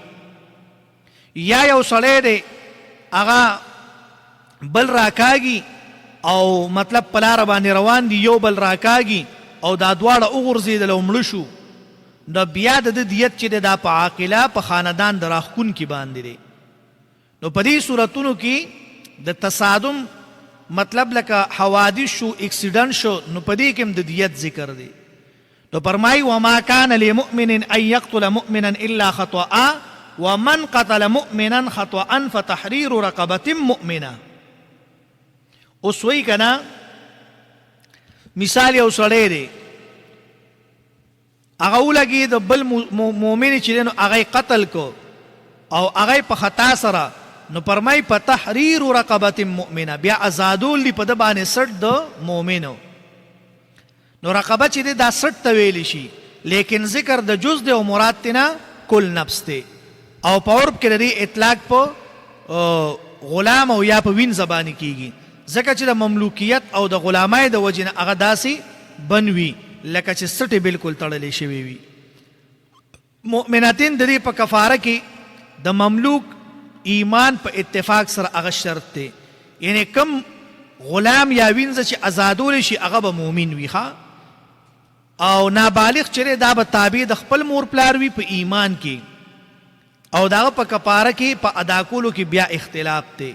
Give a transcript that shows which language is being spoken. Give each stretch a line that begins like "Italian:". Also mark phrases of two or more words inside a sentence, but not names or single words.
Pashto: یا یو سړی دی هغه بل راکاږي او مطلب په لاره باندې روان دي یو بل راکاږي او دا دواړه وغورځېدل او مړه شو نو بیا د ده دیت چې دی دا په عاقله په خاندان د راښکونکي باندې دی. نو په دې صورتونو کې د تصادم مطلب لکه حوادث شو اکسیډنټ شو نو په دې کې هم د دیت ذکر دی. نو فرمایي
Arabic: وما كان لمؤمن ان يقتل مؤمنا الا خطأ ومن قتل مؤمنا خطأ فتحرير رقبة مؤمنة.
Pashto: اوس وایي که نه مثال یو سړی دی هغه ولګېد بل مؤمن چې دی نو هغه قتل کو او هغه په خطا سره نو فرمایي په تحریر
Arabic: رقبة مؤمنه
Pashto: بیا ازادول دي په ده باندې سټ د مؤمنو. نو رقبه چې دی دا سټ ته ویلی شي لیکن ذکر د جز دی او مراد تینا کل نفس دی او په عرب کې د دې اطلاق په غلام او یا په وین زبانی کیږي ځکه چې د مملوکیت او د غلامۍ د وجې نه هغه داسې بنوي لکه چې سټې بالکل تړلې شوي وي. مؤمنتین د دې په کفاره کې د مملوک ایمان په اتفاق سره هغه شرط دی، یعنی کم غلام یا وینځه چې آزادول شي هغه به مؤمن وي ښه، او نابالغ چې دا به تابع د خپل مور پلار وي په ایمان کې، او دغه په کفاره کې په ادا کولو کې بیا اختلاف دی.